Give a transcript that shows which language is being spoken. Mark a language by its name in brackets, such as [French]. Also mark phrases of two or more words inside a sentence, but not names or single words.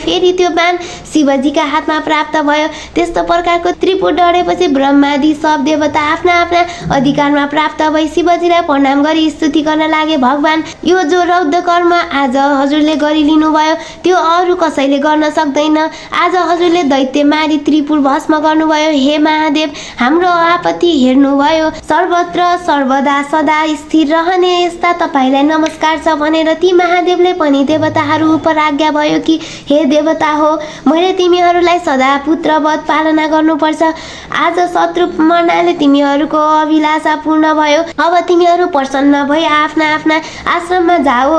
[Nepali] फेरि त्यो बाण शिवजीका हातमा प्राप्त भयो। त्यस्तो प्रकारको त्रिपुर डढेपछि ब्रह्मादि सब देवता आफ्ना आफ्ना अधिकारमा प्राप्त भई शिवजीलाई प्रणाम गरी स्तुति गर्न लागे। भगवान, यो जो रौद्र कर्म आज हजुरले गरिलिनु भयो त्यो अरू कसैले गर्न सक्दैन। आज हजुरले दैत्य मारी त्रिपुर भस्म गर्नुभयो। हे महादेव, हाम्रो आपत्ति हेर्नुभयो। सर्वत्र सर्वदा सदा स्थिर रहने यस्ता तपाईँलाई नमस्कार छ भनेर ती महादेवले पनि देवताहरू उप आज्ञा भयो कि हे देवता हो, मैले तिमीहरूलाई सदा पुत्रवत पालना गर्नुपर्छ। आज शत्रु मर्नाले तिमीहरूको अभिलाषा पूर्ण भयो। अब तिमीहरू प्रसन्न भई आफ्ना आफ्ना आश्रममा जाओ।